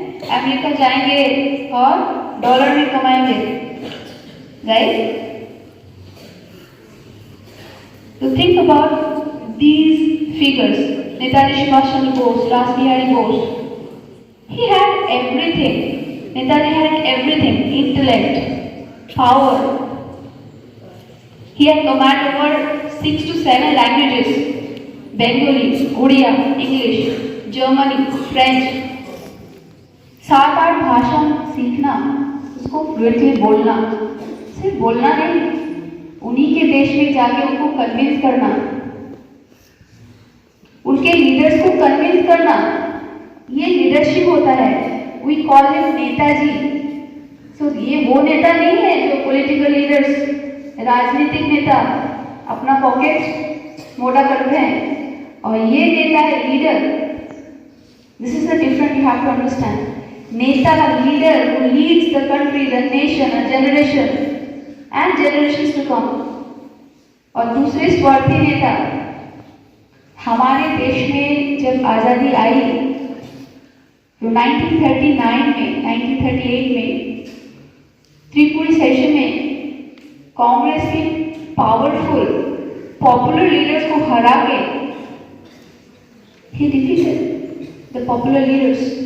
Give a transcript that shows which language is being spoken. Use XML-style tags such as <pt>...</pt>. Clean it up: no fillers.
<hi>America जाएंगे और dollar में कमाएंगे, राइट?</hi> <en>तो think about these figures. Netaji Subhash Chandra Bose, Ras Behari Bose, he had everything. Netaji had everything: intellect, power. He had command over 6 to 7 languages: Bengali, Odia, English, Germany, French.</en> <hi>7-8 भाषा सीखना, उसको फ्लुएंटली बोलना, सिर्फ बोलना नहीं, उन्हीं के देश में जाके उनको कन्विंस करना, उनके लीडर्स को कन्विंस करना, ये लीडरशिप होता है.</hi> <en>We call him Netaji.</en> <hi>सो ये वो नेता नहीं है जो पॉलिटिकल लीडर्स, राजनीतिक नेता अपना पॉकेट मोटा करते हैं, और ये नेता है leader.</hi> <en>This is the different you have to understand. नेता leader who leads the country, the nation, a generation and generations to come.</en> <hi>और दूसरे स्वार्थी नेता. हमारे देश में जब आज़ादी आई तो 1939 में, 1938 में त्रिपुरी सेशन में कांग्रेस के पावरफुल पॉपुलर लीडर्स को हरा के</hi> <en>he defeated the popular leaders.</en>